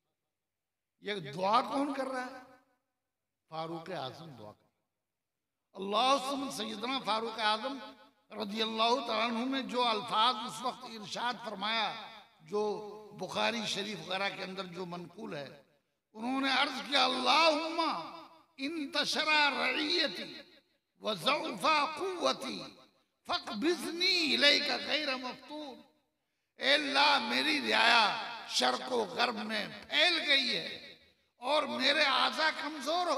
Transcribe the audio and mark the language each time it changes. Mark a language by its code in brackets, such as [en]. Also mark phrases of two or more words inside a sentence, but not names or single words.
[hi] ये दुआ कौन कर रहा है? फारूक आजम दुआ कर। अल्लाह सैयदना फारूक आजम [ar] رضي الله تعالى عنه [hi] ने जो अल्फाज उस वक्त इरशाद फरमाया, जो बुखारी शरीफ वगैरह के अंदर जो मनकूल है, उन्होंने अर्ज किया, [ar] اللهم انتشرت رعيتي وضعفت قوتي فاقبضني إليك غير مفتون. [hi] ए अल्लाह, मेरी रियाया शर्क़ व ग़र्ब में फैल गई है और मेरे आज़ा कमजोर हो